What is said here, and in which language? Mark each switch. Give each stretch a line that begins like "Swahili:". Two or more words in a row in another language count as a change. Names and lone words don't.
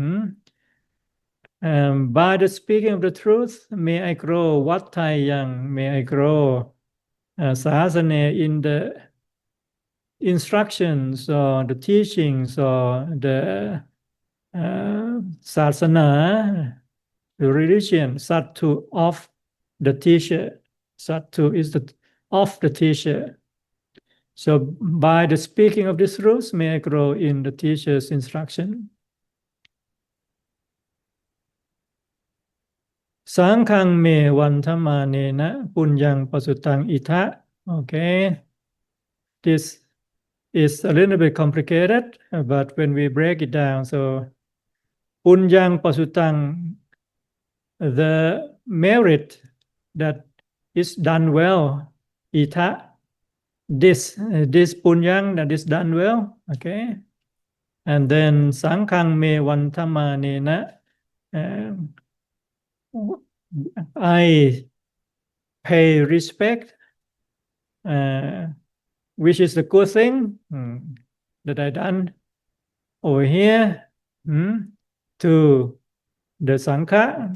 English: By the speaking of the truth, may I grow vattayang, may I grow sahasane in the instructions or the teachings or the sasana, the religion, sattu of the teacher. Sattu is the of the teacher. So by the speaking of these rules, may I grow in the teacher's instruction.
Pali: Sangkang me vantamanena punyang pasutang ita.
English: Okay. This is a little bit complicated, but when we break it down, so
Pali: punyang pasutang,
English: the merit that is done well. Ita, this punyang that is done well. Okay. And then
Pali: Sankhang me vantamanena.
English: I pay respect, which is the good thing that I done over here to the Sangha.